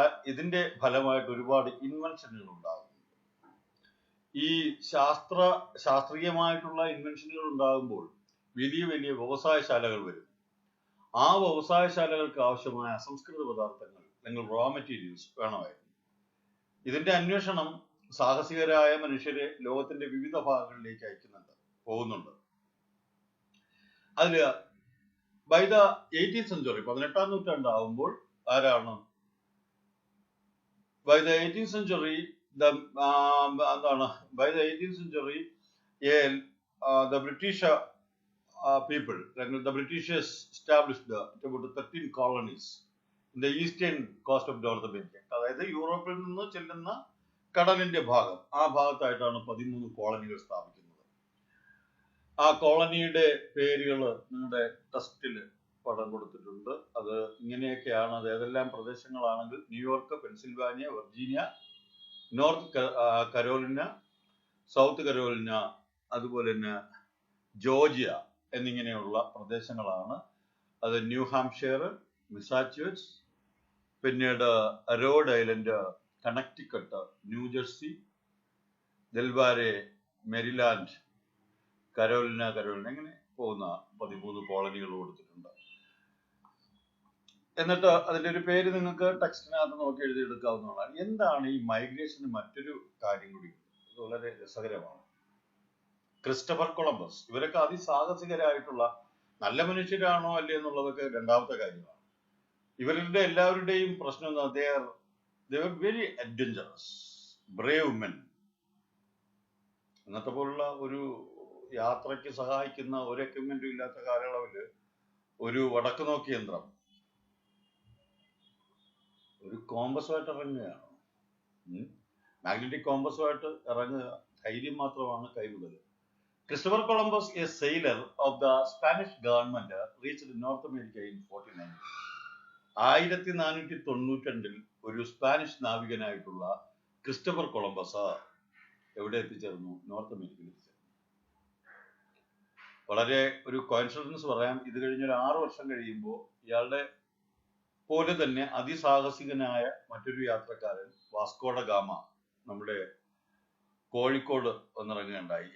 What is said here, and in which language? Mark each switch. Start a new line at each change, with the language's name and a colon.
Malayalam: ഇതിന്റെ ഫലമായിട്ട് ഒരുപാട് ഇൻവെൻഷനുകൾ ഉണ്ടാകുന്നു. ഈ ശാസ്ത്രീയമായിട്ടുള്ള ഇൻവെൻഷനുകൾ ഉണ്ടാകുമ്പോൾ വലിയ വലിയ വ്യവസായശാലകൾ വരും. ആ വ്യവസായശാലകൾക്ക് ആവശ്യമായ അസംസ്കൃത പദാർത്ഥങ്ങൾ അല്ലെങ്കിൽ റോ മെറ്റീരിയൽസ് വേണമായിരുന്നു. ഇതിന്റെ അന്വേഷണം സാഹസികരായ മനുഷ്യരെ ലോകത്തിന്റെ വിവിധ ഭാഗങ്ങളിലേക്ക് പോകുന്നുണ്ട്.
English: അതില് by the 18th century
Malayalam: 18ാം നൂറ്റാണ്ടാവുമ്പോൾ ആരാണ്
English: By the 18th century എന്താണ് by the 18th century the British people, the Britishers established about 13 colonies in the eastern coast of North America.
Malayalam: അതായത് യൂറോപ്പിൽ നിന്ന് ചെല്ലുന്ന കടലിന്റെ ഭാഗം, ആ ഭാഗത്തായിട്ടാണ് 13 കോളനികൾ സ്ഥാപിക്കുന്നത്. ആ കോളനിയുടെ പേരുകൾ നിങ്ങളുടെ ടെസ്റ്റിൽ പടം കൊടുത്തിട്ടുണ്ട്. അത് ഇങ്ങനെയൊക്കെയാണ്. അത് ഏതെല്ലാം പ്രദേശങ്ങളാണെങ്കിൽ New York, Pennsylvania, Virginia, north Carolina, south Carolina, അതുപോലെ തന്നെ ജോർജിയ എന്നിങ്ങനെയുള്ള പ്രദേശങ്ങളാണ്. അത് ന്യൂ ഹാംഷെയർ, മിസാച്യുസെറ്റ്സ്, പിന്നീട് Rhode Island, Connecticut, New Jersey, ഡെൽവാരെ, Merryland, Carolina ഇങ്ങനെ പോകുന്ന 13 കോളനികൾ കൊടുത്തിട്ടുണ്ട്. എന്നിട്ട് അതിന്റെ ഒരു പേര് നിങ്ങൾക്ക് ടെക്സ്റ്റിനകത്ത് നോക്കി എഴുതിയെടുക്കാവുന്നതാണ്. എന്താണ് ഈ മൈഗ്രേഷന് മറ്റൊരു കാര്യം കൂടി, ഇത് വളരെ രസകരമാണ്. ക്രിസ്റ്റഫർ കൊളംബസ്, ഇവരൊക്കെ അതിസാഹസികരായിട്ടുള്ള നല്ല മനുഷ്യരാണോ അല്ലേ എന്നുള്ളതൊക്കെ രണ്ടാമത്തെ കാര്യമാണ്. ഇവരുടെ എല്ലാവരുടെയും പ്രശ്നം എന്താ,
English: they were very adventurous, brave men.
Malayalam: ഇന്നത്തെ പോലുള്ള ഒരു യാത്രയ്ക്ക് സഹായിക്കുന്ന ഒരു എക്യുപ്മെന്റും ഇല്ലാത്ത കാലയളവില് ഒരു വടക്ക് നോക്കി യന്ത്രം, ഒരു കോമ്പസുമായിട്ട് ഇറങ്ങുകയാണ്. മാഗ്നറ്റിക് കോമ്പസുമായിട്ട് ഇറങ്ങുക, ധൈര്യം മാത്രമാണ് കൈവിടൽ.
English: Christopher Columbus, a sailor of the Spanish government, reached North America in 1490.
Malayalam: 1492 ഒരു സ്പാനിഷ് നാവികനായിട്ടുള്ള ക്രിസ്റ്റഫർ കൊളംബസ് എവിടെ എത്തിച്ചേർന്നു? നോർത്ത് അമേരിക്കയിൽ എത്തിച്ചേർന്നു. വളരെ ഒരു കോയിൻസിഡൻസ് പറയാം. ഇത് കഴിഞ്ഞൊരു 6 വർഷം കഴിയുമ്പോൾ ഇയാളുടെ പോലെ തന്നെ അതിസാഹസികനായ മറ്റൊരു യാത്രക്കാരൻ വാസ്കോഡ ഗാമ നമ്മുടെ കോഴിക്കോട് വന്നിറങ്ങുകയുണ്ടായി.